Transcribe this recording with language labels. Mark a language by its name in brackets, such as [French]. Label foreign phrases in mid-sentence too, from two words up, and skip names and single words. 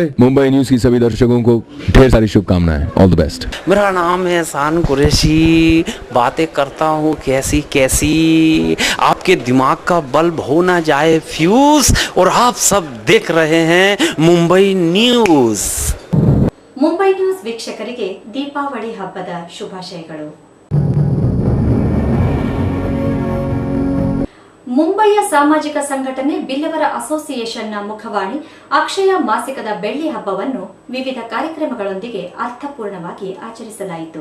[Hindi] मुंबई न्यूज की सभी दर्शकों को ढेर सारी शुभकामनाएं। [English] All the best. [Hindi] मेरा नाम है एहसान कुरैशी। बातें करता हूँ कैसी कैसी, आपके दिमाग का बल्ब हो ना जाए फ्यूज। और आप सब देख रहे हैं मुंबई न्यूज। [Kannada] ಮುಂಬೈ ನ್ಯೂಸ್ ವೀಕ್ಷಕರಿಗೆ ದೀಪಾವಳಿ ಹಬ್ಬದ ಶುಭಾಶಯಗಳು. ಮುಂಬಯಿಯ ಸಾಮಾಜಿಕ ಸಂಘಟನೆ ಬಿಲ್ಲವರ ಅಸೋಸಿಯೇಷನ್ನ ಮುಖವಾಣಿ ಅಕ್ಷಯ ಮಾಸಿಕದ ಬೆಳ್ಳಿ ಹಬ್ಬವನ್ನು ವಿವಿಧ ಕಾರ್ಯಕ್ರಮಗಳೊಂದಿಗೆ ಅರ್ಥಪೂರ್ಣವಾಗಿ ಆಚರಿಸಲಾಯಿತು.